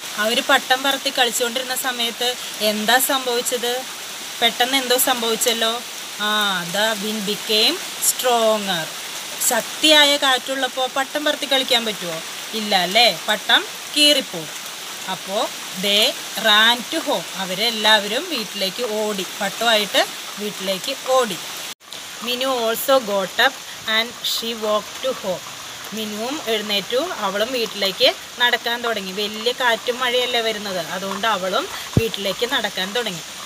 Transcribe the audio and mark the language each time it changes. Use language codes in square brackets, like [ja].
[ml] അവർ പട്ടം പറത്തി കളിച്ചുകൊണ്ടിരുന്ന സമയത്ത് എന്താ സംഭവിച്ചത്? പെട്ടെന്ന് എന്തോ സംഭവിച്ചല്ലോ. [en] the wind became stronger. [ml] ശക്തിയായ കാറ്റുള്ളപ്പോൾ പട്ടം പറത്തി കളിക്കാൻ പറ്റുമോ? ഇല്ല അല്ലേ, പട്ടം കീറിപ്പോവും. [en] അപ്പോൾ they ran to home. [ml] അവരെല്ലാവരും വീട്ടിലേക്ക് ഓടി, പട്ടമായിട്ട് വീട്ടിലേക്ക് ഓടി. [en] Minu also got up and she walked to home. [ml] മിനുവും എഴുന്നേറ്റു, അവളും വീട്ടിലേക്ക് നടക്കാൻ തുടങ്ങി. വലിയ കാറ്റും മഴയല്ലേ വരുന്നത്, അതുകൊണ്ട് അവളും വീട്ടിലേക്ക് നടക്കാൻ തുടങ്ങി.